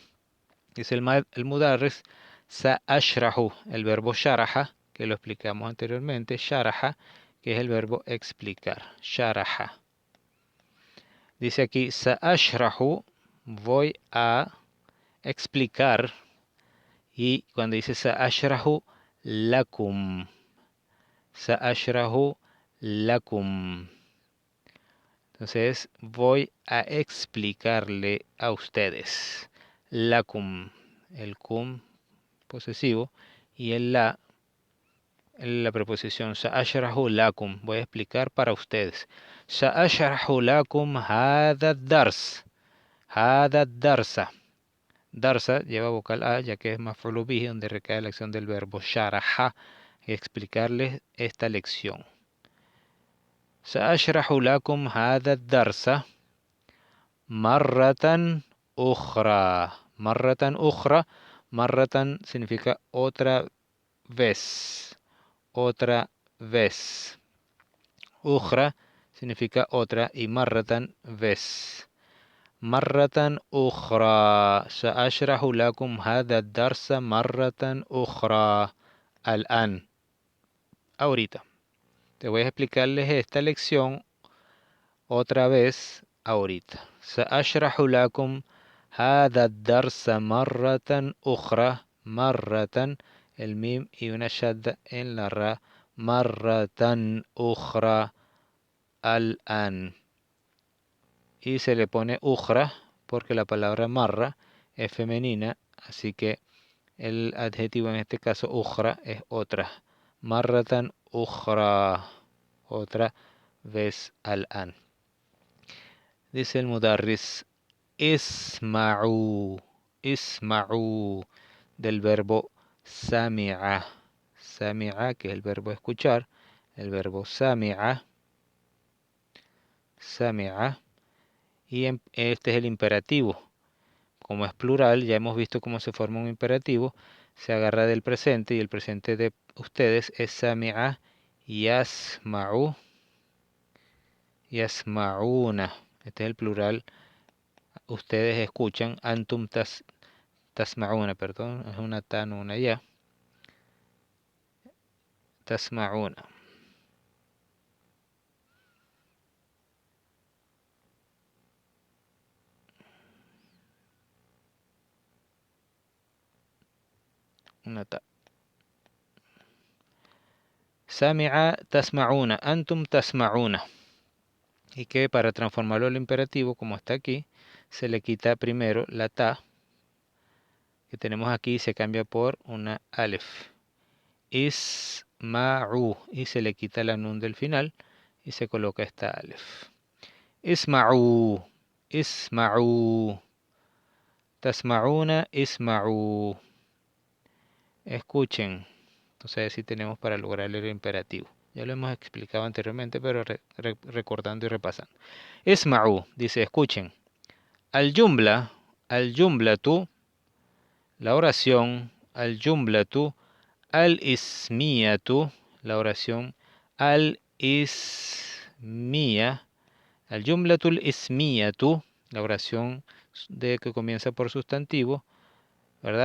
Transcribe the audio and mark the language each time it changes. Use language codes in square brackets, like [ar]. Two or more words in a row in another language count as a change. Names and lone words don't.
[es] Dice el mudarris sa'ashrahu, el verbo sharaha que lo explicamos anteriormente, sharaha que es el verbo explicar, sharaha. Dice aquí, sa'ashrahu, voy a explicar, y cuando dice [ar] سأشرح لكم, سأشرح لكم. [es] Entonces, voy a explicarle a ustedes. Lakum, el kum posesivo, y el la preposición [ar] سأشرح لكم, [es] voy a explicar para ustedes. [ar] سأشرح لكم هذا الدرس. هذا الدرس. [es] Darsa lleva vocal A, ya que es [ar] مفعول به, [es] donde recae la acción del verbo sharaha, explicarles esta lección. [ar] سأشرح لكم هذا الدرس مرة أخرى. مرة أخرى. [es] Marratan significa otra vez. Otra vez. Ukhra significa otra y marratan vez. [ar] مرة أخرى. سأشرح لكم هذا الدرس مرة أخرى. Al-an. [es] Ahorita. Te voy a explicarles esta lección otra vez ahorita. [ar] سأشرح لكم هذا الدرس مرة أخرى. [es] Marratan, el mim y una shadda en la ra. [ar] مرة أخرى الآن. [es] Y se le pone ukhra porque la palabra marra es femenina, así que el adjetivo en este caso ukhra es otra. [ar] مرة أخرى, [es] otra vez al-an. Dice el mudarris, [ar] اسمعوا اسمعوا, [es] del verbo sami'a. Sami'a, que es el verbo escuchar, el verbo sami'a, sami'a, y este es el imperativo. Como es plural, ya hemos visto cómo se forma un imperativo, se agarra del presente y el presente de ustedes es [ar] سمع يسمع يسمعون. [es] Este es el plural, ustedes escuchan, [ar] أنتم تسمعون, [es] perdón, es una tan, una ya. Tasma'una. Una ta. [ar] سمع تسمعون أنتم تسمعون. [es] Y que para transformarlo al imperativo, como está aquí, se le quita primero la ta que tenemos aquí y se cambia por una alef. Isma'u y se le quita la nun del final y se coloca esta alef. [ar] اسمعوا اسمعوا تسمعون اسمعوا. [es] Escuchen. Entonces así tenemos para lograr el imperativo. Ya lo hemos explicado anteriormente, pero recordando y repasando. Isma'u, dice escuchen. [ar] الجملة الجملة, [es] la oración, [ar] الجملة الاسمية, [es] la oración, [ar] الاسمية الجملة الاسمية, [es] la oración de que comienza por sustantivo, ¿verdad?